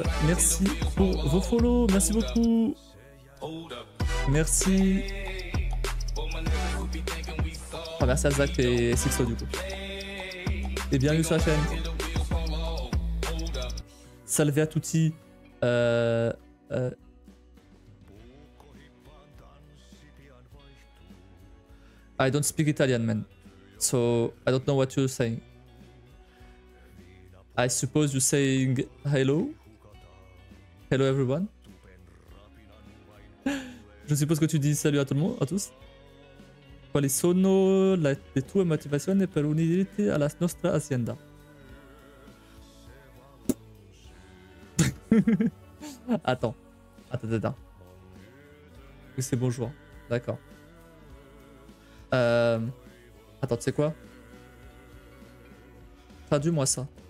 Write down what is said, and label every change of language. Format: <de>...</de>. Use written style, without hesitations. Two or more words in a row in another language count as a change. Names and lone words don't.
<fr>Merci pour vos follow. Merci beaucoup. Merci. Enfin, merci à Zach et Sixo du coup. Et bienvenue sur la chaîne.</fr> <it>Salve à tutti.</it> <en>I don't speak Italian, man. So I don't know what you're saying. I suppose you're saying hello? Hello everyone?</en> <fr>Je suppose que tu dis salut à tout le monde, à tous.</fr> <it>Quali sono le tue motivazioni per unirti alla nostra azienda?</it> <fr>Attends. C'est bonjour. D'accord. Attends, tu sais quoi? Traduis-moi ça.</fr>